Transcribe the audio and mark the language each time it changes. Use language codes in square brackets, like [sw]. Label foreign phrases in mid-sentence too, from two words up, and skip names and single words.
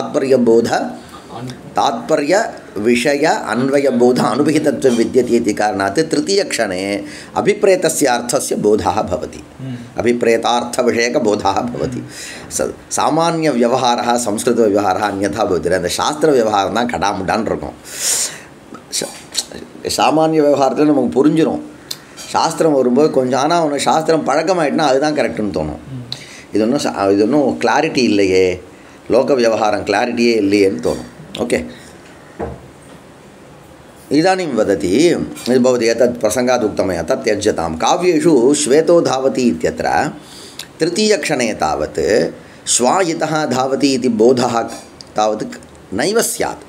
[sa] तात्पर्यविषय अन्वयबोध अनुपहितत्वं विद्यते इति कारणात् तृतीयक्षणे अभिप्रेतस्य अर्थस्य बोधः भवति अभिप्रेतार्थविषयकबोधः भवति सामान्यव्यवहारः संस्कृतव्यवहारः अन्यथा भवति शास्त्रव्यवहारம்னா [ta] கடாமுடான்னு இருக்கும் சாமானிய விவகாரத்தில் நமக்கு புரிஞ்சிடும் சாஸ்திரம் வரும்போது கொஞ்சம் ஆனால் அவனுக்கு சாஸ்திரம் பழக்கமாயிட்டுனா அதுதான் கரெக்டுன்னு தோணும் இது ஒன்றும் கிளாரிட்டி இல்லையே லோக விவகாரம் கிளாரிட்டியே இல்லையேன்னு தோணும் ओके [sa] इदानीं वदति भवति एतत् प्रसङ्गात् उक्तमया तत् त्यज्यतां काव्येषु श्वेतो धावति इत्यत्र तृतीयक्षणे तावत् श्वायितः धावति इति बोधः तावत् नैव स्यात्।